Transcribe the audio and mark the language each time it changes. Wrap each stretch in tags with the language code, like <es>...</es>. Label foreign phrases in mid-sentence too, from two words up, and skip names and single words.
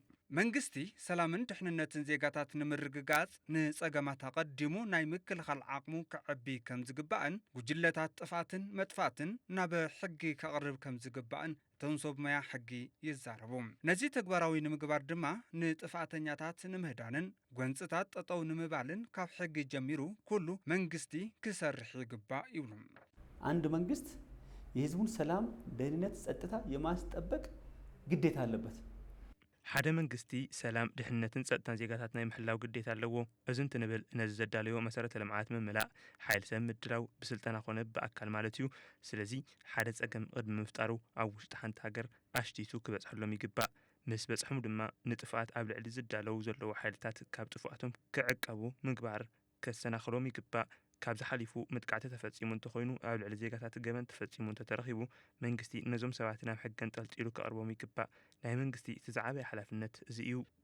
<ti>መንግስቲ ሰላምን ድሕንነትን ዜጋታት ንምርግጋጽ ንጸገማት ቀዲሙ ናይ ምክልኻል ዓቕሙ ክዕቢ ከም ዝግባእን ጉጅለታት ጥፋትን መጥፋትን ናብ ሕጊ ከቕርብ ከም ዝግባእን እቶም ሰብ ሞያ ሕጊ ይዛረቡ። ነዚ ተግባራዊ ንምግባር ድማ ንጥፋተኛታት ንምህዳንን ጐንፅታት ጠጠው ንምባልን ካብ ሕጊ ጀሚሩ ኩሉ መንግስቲ ክሰርሕ ይግባእ ይብሉ።</ti> <am>አንድ መንግስት የህዝቡን ሰላም፣ ደህንነት፣ ጸጥታ የማስጠበቅ ግዴታ አለበት።</am> <ti>ሓደ መንግስቲ ሰላም ድሕንነትን ጸጥታን ዜጋታት ናይ ምሕላው ግዴታ ኣለዎ። እዚ እንትንብል ነዚ ዘዳለዮ መሰረተ ልምዓት ምምላእ ሓይሊ ሰብ ምድላው ብስልጠና ኮነ ብኣካል ማለት እዩ። ስለዚ ሓደ ጸገም ቅድሚ ምፍጣሩ ኣብ ውሽጢ ሓንቲ ሃገር ኣሽቲቱ ክበጽሐሎም ይግባእ። ምስ በጽሖም ድማ ንጥፍኣት ኣብ ልዕሊ ዝዳለው ዘለዉ ሓይልታት ካብ ጥፍኣቶም ክዕቀቡ ምግባር ከሰናኽሎም ይግባእ። ካብ ዝሓሊፉ ምጥቃዕቲ ተፈጺሙ እንተኾይኑ ኣብ ልዕሊ ዜጋታት ገበን ተፈጺሙ እንተተረኺቡ መንግስቲ ነዞም ሰባት ናብ ሕጊ አንጠልጢሉ ከቕርቦም ይግባእ። ናይ መንግስቲ እቲ ዝዓበየ ሓላፍነት እዚ እዩ።</ti>